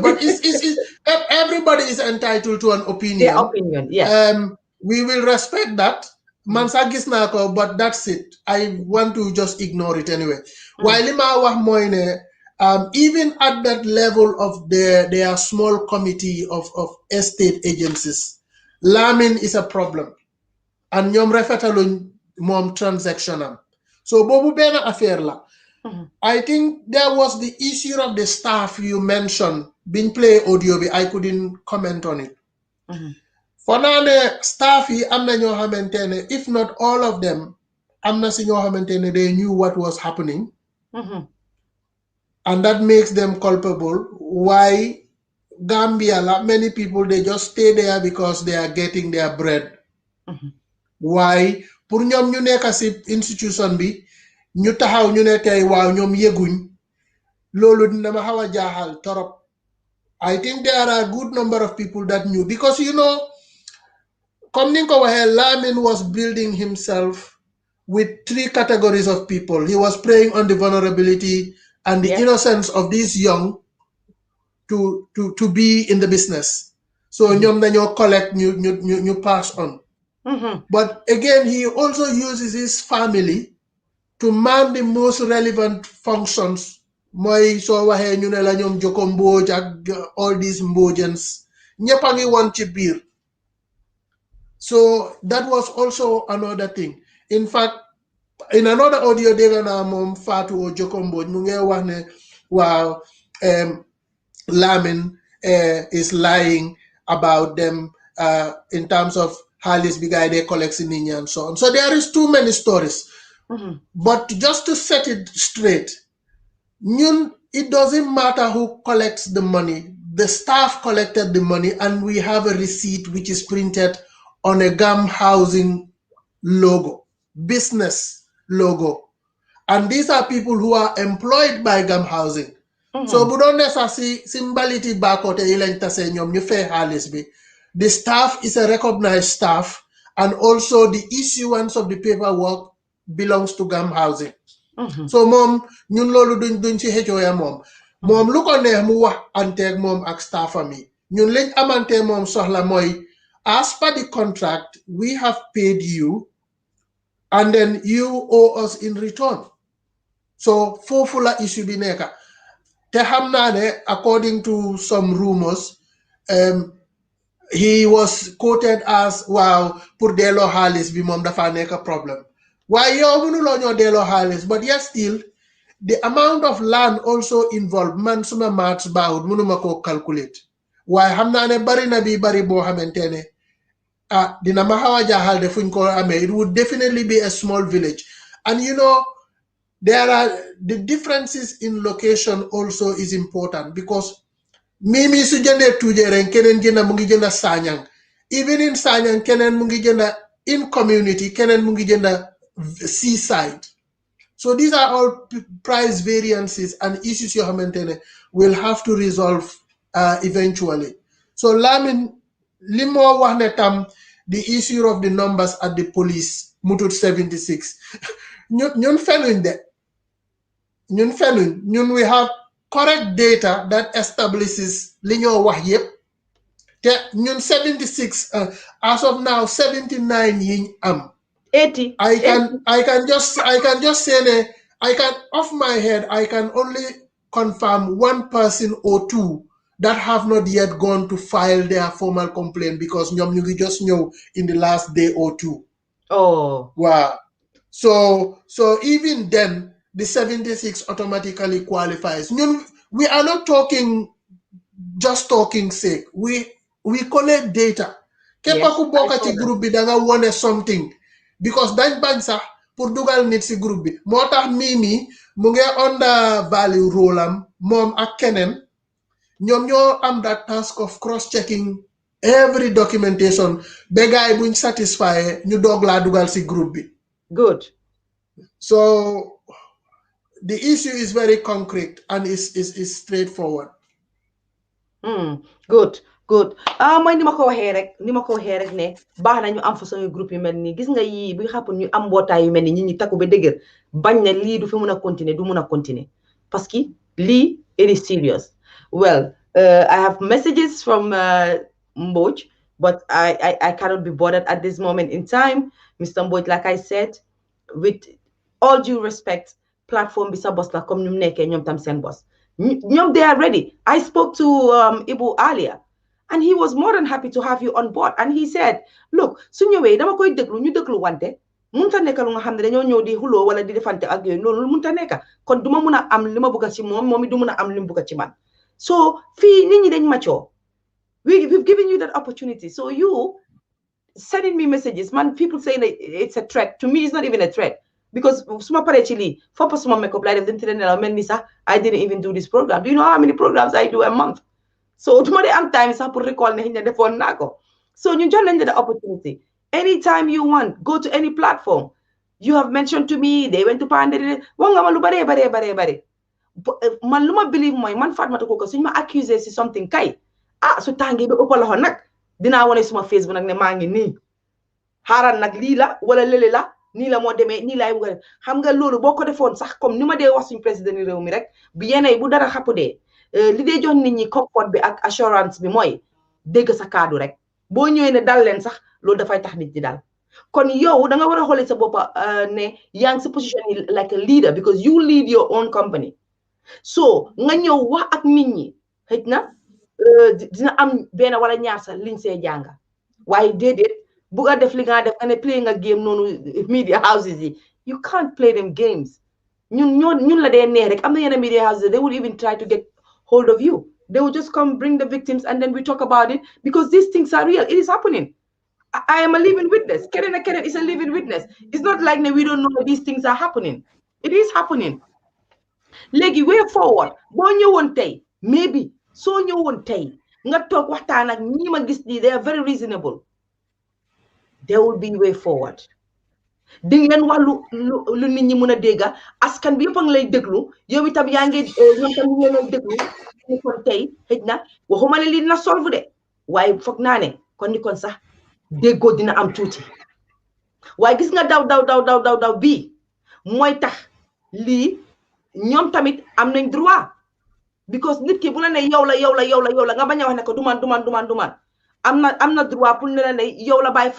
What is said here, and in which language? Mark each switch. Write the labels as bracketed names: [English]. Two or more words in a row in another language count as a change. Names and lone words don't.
[English] But everybody is entitled to an opinion. Their opinion, yes. We will respect that. [Wolof] Man sax gis naa ko, [English] but that's it. I want to just ignore it anyway. While [Wolof] li ma wax mooy ne [English] even at that level of their small committee of estate agencies, Lamin is a problem. [Wolof] And ñoom rafetaluñ moom transaction. So boobu benn affaire la. [English] I think there was the issue of the staff you mentioned, being play audio, I couldn't comment on it. For now, the staff [Wolof] yi am na ñoo xamante ne, [English] if not all of them, [Wolof] am na si ñoo xamante ne [English] they knew what was happening. And that makes them culpable. Why Gambia, many people, they just stay there because they are getting their bread. Why? [Wolof] Pour ñoom ñu nekk si institution bi, ñu taxaw ñu ne tey waaw ñoom yëguñ, loolu dina ma xaw a jaaxal torop. [English] I think there are a good number of people that knew because [Wolof] comme ni nga ko waxee, [English] Lamin was building himself with 3 categories of people. He was preying on the vulnerability and the innocence of these young to be in the business. [Wolof] So ñoom dañoo collect ñu [English] pass on. But again, he also uses his family to man the most relevant functions. [Wolof] Mooy soo waxee ñu ne la ñoom Joko Mbodj ak [English] all these Mbodjans [Wolof] ñëpp a ngi woon ci biir. [English] So that was also another thing. In fact, in another audio [Wolof] dégg naa moom Fatou o Joko Mbodj mu ngi wax ne waaw [English] Lamin is lying about them in terms of [Wolof] xaalis bi gaay [English] they collect [Wolof] si nit ñi [English] and so on. So there is too many stories. But just to set it straight, it doesn't matter who collects the money. The staff collected the money and we have a receipt which is printed on a Gamhousing logo, business logo. And these are people who are employed by Gamhousing. [Wolof] So bu doon ne sax si simbaliti baakote yi lañ tase ñoom ñu fay xaalis bi. [English] The staff is a recognized staff and also the issuance of the paperwork belongs to Gamhousing. [Wolof] So moom ñun loolu duñ ci xëccoo ya moom lu ko neex mu wax anteeg moom ak staffam yi ñun liñ amante moom soxla mooy [English] as per the contract we have paid you and then you owe us in return. [Wolof] So foofu la issue bi nekka te xam naa ne [English] according to some rumors he was quoted as [Wolof] waaw pour delloo xaalis bi moom dafa nekk problème. Why yow mënuloo ñoo delloo xaalis [English] but yet still the amount of land also involved [Wolof] man suma maths baaxut mënuma koo calculate waaye xam naa ne bari na bi bari boo xamante ne dina ma xaw a jaaxal de fuñ ko amee. [English] It would definitely be a small village and there are the differences in location also is important because [Wolof] mimi su jëndee Tuujeereng keneen jënda mu ngi jënda Sanyang, [English] even in [Wolof] Sanyang keneen mu ngi jënda [English] in community [Wolof] keneen mu ngi jënda seaside. [English] So these are all price variances and issues you have will have to resolve eventually. [Wolof] So Lamin limo wax ne tam [English] the issue of the numbers at the police [Wolof] mutut 76 ñun fenuñ de ñun [English] we have correct data that establishes [Wolof] li ñoo wax yépp te ñun 76 [English] as of now [Wolof] 79 yiñ am [English] 80. I can just say off my head I can only confirm one person or two that have not yet gone to file their formal complaint because [Wolof] ñoom ñu ngi just ñëw [English] in the last day or two. Oh wow. So even then the 76 automatically qualifies. We are not talking sake. We collect data. [Wolof] Képp ku bokk ci groupe bi da nga wone something because dañ bañ sax pour dugal nit ci groupe bi motax Mimi mu ngi [English] under value role [Wolof] am mom ak keneen ñoom ñoo am [English] that task of cross checking every documentation [Wolof] ba gaay buñ satisfy ñu dog la dugal si group bi. [English] Good. So the issue is very concrete and is straightforward. Good. [Wolof] Mooy ni ma ko waxee rek ne baax na ñu am façon groupe yu mel nii gis nga yii bi xapp ñu am mbootaay yu mel ni ñi takku ba dëgër bañ ne lii du fi mun a continuer du mun a continuer [French] parce que [Wolof] lii [English] it is serious. Well, I have messages from Mboj, but I cannot be bothered at this moment in time. [Wolof] Mr. Mboj, [English] like I said, with all due respect, [Wolof] platform bi sa boss la comme ñu nekkee ñoom tam seen boss. [English] They are ready. I spoke to Ibu earlier, and he was more than happy to have you on board. And he said, look, [Wolof] su ñëwee dama koy déglu ñu déglu wante munta nekk lu nga xam ne dañoo ñëw di xuloo wala di defante ak yooyu loolu munta nekk kon duma mun a am li ma bëgg ci moom it du mun a am li mu bëgg ci man. So fii nit ñi dañ mature. [English] We've given you that opportunity. So you sending me messages, man, people saying that it's a threat. To me, it's not even a threat. [Wolof] Because suma pare ci lii foppa suma makeup lay def dem tëdd nelaw mel ni sax [English] I didn't even do this program. Do you know how many programs I do a month? [Wolof] So duma dee am time sax pour recall ne xëy na defoon naa ko. So ñu jox nañ la [English] the opportunity. Anytime you want, go to any platform. You have mentioned to me, they went to Pandere. [Wolof] Wax nga ma lu bare. Man lu ma believe mooy man Fatoumatta Coker suñ ma accusé si something kay su tàngee ba ëpp loxo nag dinaa wane suma Facebook nag ne maa ngi nii xaaral nag lii la wala lële la nii la moo demee nii laay bëgg a xam nga loolu boo ko defoon sax comme ni ma dee wax suñu président ni réew mi rek bi yeneen bu dara xappu dee li dee jox nit ñi comfort bi ak assurance bi mooy dégg sa kaddu rek boo ñëwee ne dal leen sax loolu dafay tax nit ñi dal kon yow da nga war a xoolee sa bopp ne yaa ngi si position yi [English] like a leader because you lead your own company [Wolof] so nga ñëw wax ak nit ñi xëj na dina am benn wala ñaar sax liñ see jànga waaye déedéet bu nga def li nga def nga ne play nga game noonu [English] media houses [Wolof] yi [English] you can't play them games [Wolof] ñun la dee neex rek am na yenn [English] media houses they will even try to get hold of you they will just come bring the victims and then we talk about it because these things are real it is happening. I am a living witness. Keren is a living witness. It's not like we don't know these things are happening. It is happening. Legi way forward. [Wolof] Boo ñëwoon tey maybe soo ñëwoon tey nga toog waxtaan ak ñi ma gis nii [English] they are very reasonable. There will be way forward. [Wolof] Di ngeen wax lu nit ñi mën a dégga askan bi yëpp a ngi lay déglu yow itam yaa ngi ñoom tam ñu lay déglu ni kon tey xëj na waxuma ne lii dina solve de waaye foog naa ne kon ni kon sax déggoo dina am tuuti waaye gis nga daw bii mooy tax lii ñoom tamit am nañ droit because nit ki bu la ne yow la nga bañ a wax ne ko du man am na droit pour ne la ne yow la bàyyi